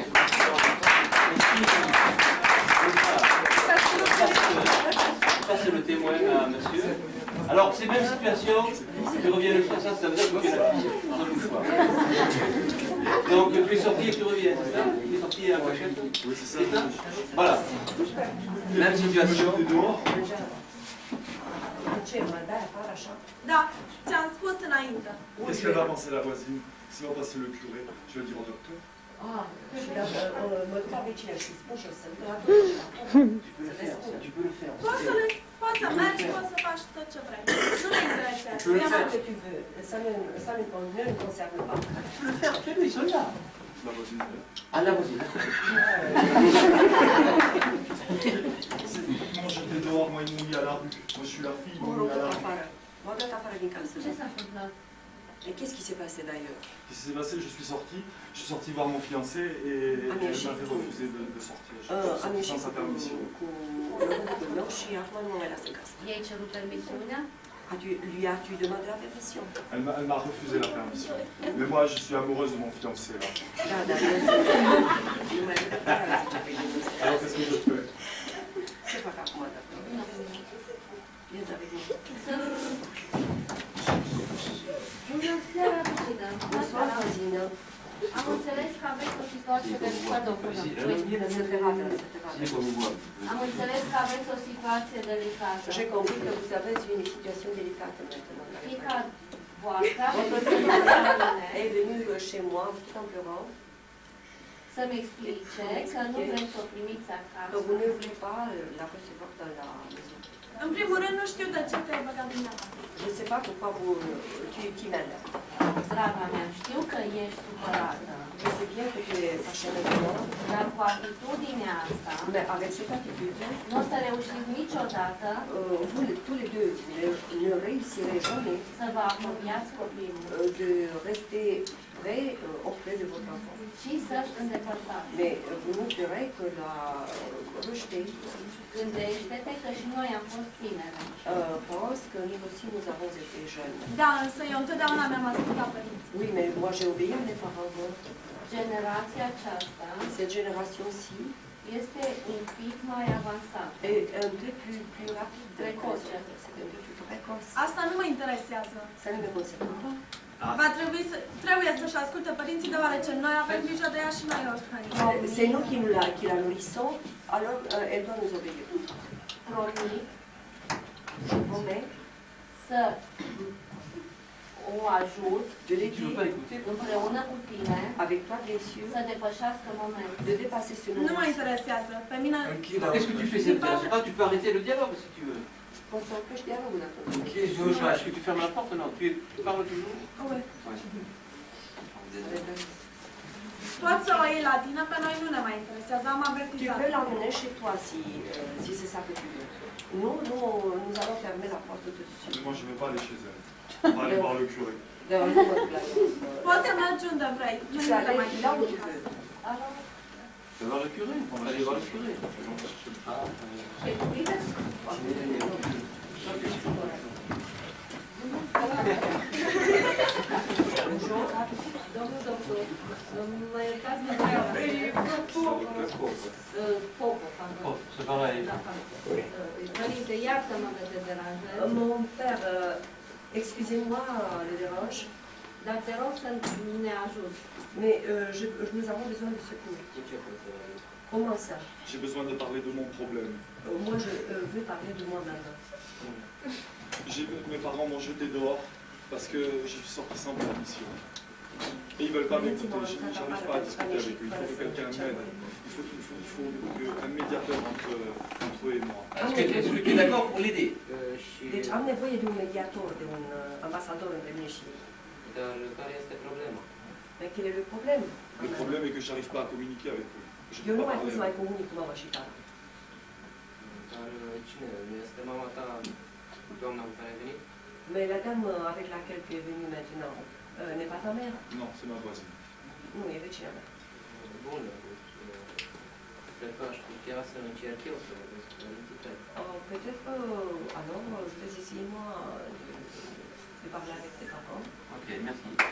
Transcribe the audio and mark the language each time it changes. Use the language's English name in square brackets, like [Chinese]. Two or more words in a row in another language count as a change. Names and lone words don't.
[French] Je passe le témoin à monsieur. Alors, c'est même situation, tu reviens le soir, ça veut dire que tu es la fille, dans le choix. Donc, tu es sorti et tu reviens, c'est ça? Tu es sorti à la pochette? Oui, c'est ça. Voilà. Même situation. [Romanian] Da, ți-am spus înainte. [French] Qu'est-ce qu'elle va penser la voisine? S'il va passer le curé, je vais le dire au docteur. Tu peux le faire. [Romanian] Poți să mergi, poți să faci tot ce vrei. Nu ne interesează. [French] Fais ce que tu veux, ça ne nous concerne pas. Tu peux le faire, fais-le, ils sont là. La voisine. Ah, la voisine. Moi j'étais dehors, moi ils m'ont mis à la rue. Moi je suis la fille, ils m'ont mis à la rue. Et qu'est-ce qui s'est passé d'ailleurs? Qu'est-ce qui s'est passé? Je suis sorti voir mon fiancé et elle m'avait refusé de sortir. Sans sa permission. [Romanian] Ei cerut permisiunea? [French] Lui as-tu demandé la permission? Elle m'a refusé la permission. Mais moi je suis amoureuse de mon fiancé là. Alors qu'est-ce que je fais? C'est pas grave, moi d'accord. Viens avec moi. [Romanian] Bună seara, Cristina. [French] Bonsoir, voisine. [Romanian] Am înțeles că aveți o situație delicată. Am înțeles că aveți o situație delicată. [French] J'ai compris que vous avez une situation délicate maintenant. [Romanian] Fica voastră [French] est venue chez moi tout en pleurant. [Romanian] să-mi explice că nu vreți să o primiți acasă. [French] Que vous ne voulez pas la recevoir dans la maison. [Romanian] În primul rând, nu știu de ce te-ai băgat dumneavoastră. [French] Je ne sais pas pourquoi tu m'aides. [Romanian] Draga mea, știu că ești supărată. [French] Je sais bien que tu es fâchée maintenant. [Romanian] Dar cu atitudinea asta, [French] Mais avec cette attitude, [Romanian] nu o să reușiți niciodată [French] vous tous les deux ne réussirez jamais [Romanian] să vă apropiați copilul [French] de rester près auprès de votre enfant. [Romanian] și să-și îndepărtați. [French] Mais vous ne ferez que la rejeter. [Romanian] Gândește-te că și noi am fost tineri. [French] Pense que nous aussi nous avons été jeunes. [Romanian] Da, însă eu întotdeauna mi-am ascultat părinții. [French] Oui, mais moi j'ai obéi à mes parents. [Romanian] Generația aceasta [French] Cette génération-ci [Romanian] este un pic mai avansată. [French] est un peu plus rapide. Précoce. C'est un peu plus précoce. [Romanian] Asta nu mă interesează. [French] Ça ne me concerne pas. [Romanian] Trebuie să-și asculte părinții, deoarece noi avem grijă de ea și noi o hrănim. [French] C'est nous qui la nourrissons, alors elle doit nous obéir. [Romanian] Promit [French] Je promets [Romanian] să o ajut [French] de l'aider [Romanian] împreună cu tine [French] avec toi, bien sûr, [Romanian] să depășească momentul. [French] de dépasser ce [Romanian] Nu mă [French] moment. [Romanian] interesează. Pe mine... [French] Qu'est-ce que tu fais? C'est pas, tu peux arrêter le dialogue si tu veux. [Romanian] Poți să oprești dialogul dacă vrei. [French] Est-ce que tu fermes la porte? Non, tu parles toujours? Ui. Ouais. [Romanian] Poți să o iei la tine, pe noi nu ne mai interesează. Am [French] Tu [Romanian] avertizat. [French] peux l'emmener chez toi si c'est ça que tu veux. Nous allons fermer la porte tout de suite. Moi je ne vais pas aller chez elle. On va aller voir le curé. [Romanian] Poți să mergi unde vrei. [French] Tu [Romanian] Noi [French] peux [Romanian] nu le [French] aller [Romanian] mai [French] là où tu [Romanian] interesează. [French] veux. Alors, Je vais voir le curé. On va aller voir le curé. [Romanian] Domnul doctor, mă iertați de Popo. Părinte, iartă-mă că te deranjez, [French] Mon père, excusez-moi le dérange, [Romanian] dar te rog să ne ajuți. [French] mais nous avons besoin de secours. Comment ça? J'ai besoin de parler de mon problème. Moi, je veux parler de moi-même. Mes parents m'ont jeté dehors parce que je suis sorti sans permission. Et ils ne veulent pas m'écouter, j'arrive pas à discuter avec eux, il faut que quelqu'un m'aide. Il faut un médiateur entre eux et moi. Est-ce que tu es d'accord pour l'aider? [Romanian] Deci am nevoie de un mediator, de un ambasador între mine și ei. Dar care este problema? [French] Mais quel est le problème? Le problème est que je n'arrive pas à communiquer avec eux. Je [Romanian] Eu [French] peux [Romanian] nu [French] pas [Romanian] mai pot [French] parler [Romanian] să mai [French] avec eux. [Romanian] comunic cu mama și tata. Dar cine? Nu este mama ta, doamna cu care ai venit? [French] Mais la dame avec laquelle tu es venue maintenant n'est pas ta mère? Non, c'est ma voisine. [Romanian] Nu, e vecina mea. Bun, cred că aș putea să încerc eu să vorbesc cu părinții tăi. [French] Peut-être que, alors, je vais essayer moi de parler avec tes parents. Ok, merci.